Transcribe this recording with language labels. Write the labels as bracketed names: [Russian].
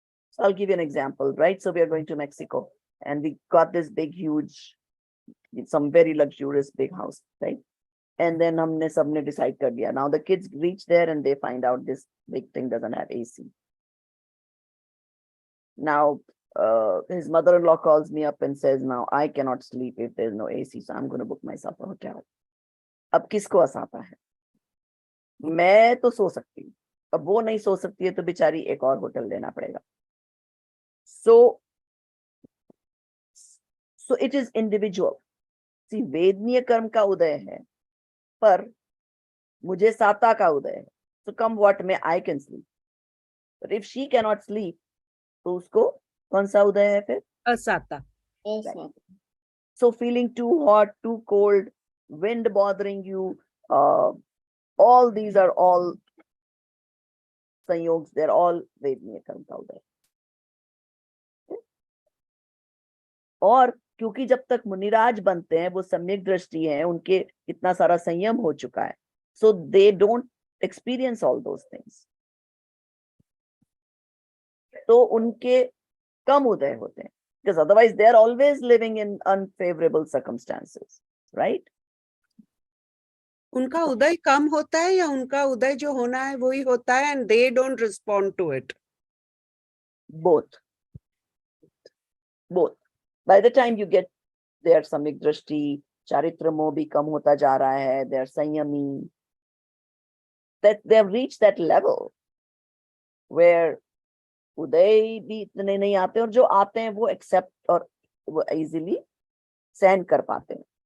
[English] So I'll give you an example, right? So we are going to Mexico and we got this big, huge, some very luxurious big house, right? [Hindi] And then हमने सबने decide कर दिया. [English] Now the kids reach there and they find out this big thing doesn't have AC. Now his mother-in-law calls me up and says, now I cannot sleep if there's no AC, so I'm going to book myself a hotel. [Hindi] अब किसको हंसाता है? मैं तो सो सकती हूँ, अब वो नहीं सो सकती है तो बेचारी एक और होटल लेना पड़ेगा. [English] So it is individual. [Hindi] See, वेदनीय कर्म का उदय है, पर मुझे साता का उदय है. [English] So come what may, I can sleep. But if she cannot sleep, [Hindi] तो उसको कौन सा उदय है फिर? Asata. [English] Right. So feeling too hot, too cold, wind bothering you, all these are all संयोग्स, they're all वेदनीय कर्म का उदय. [Hindi] और क्योंकि जब तक मुनिराज बनते हैं वो सम्यक दृष्टि है, उनके इतना सारा संयम हो चुका है, [English] so they don't experience all those things. [Hindi] तो उनके कम उदय होते हैं, [English] because otherwise they are always living in unfavorable circumstances, right? [Hindi] उनका उदय कम होता है या उनका उदय जो होना है वही होता है [English] and they don't respond to it? Both. [Hindi] By the time you get their सम्यक दृष्टि, चारित्र मोह भी कम होता जा रहा है, they are संयमी, [English] that they have reached that level where [Hindi] उदय भी इतने नहीं आते, और जो आते हैं वो एक्सेप्ट और वो इजीली सहन कर पाते हैं.